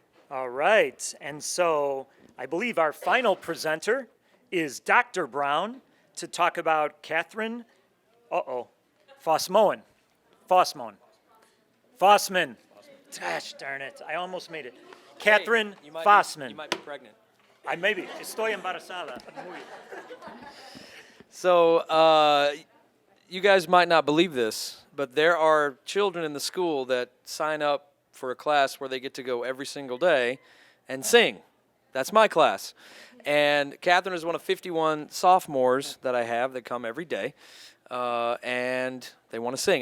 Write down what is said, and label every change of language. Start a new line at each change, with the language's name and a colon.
English: All right, and so I believe our final presenter is Dr. Brown to talk about Catherine, Fossmoen. Fossman. Gosh darn it, I almost made it. Catherine Fossman. You might be pregnant. I maybe,
Spanish: estoy embarazada.
English: So, you guys might not believe this, but there are children in the school that sign up for a class where they get to go every single day and sing. That's my class. And Catherine is one of 51 sophomores that I have that come every day, and they want to sing.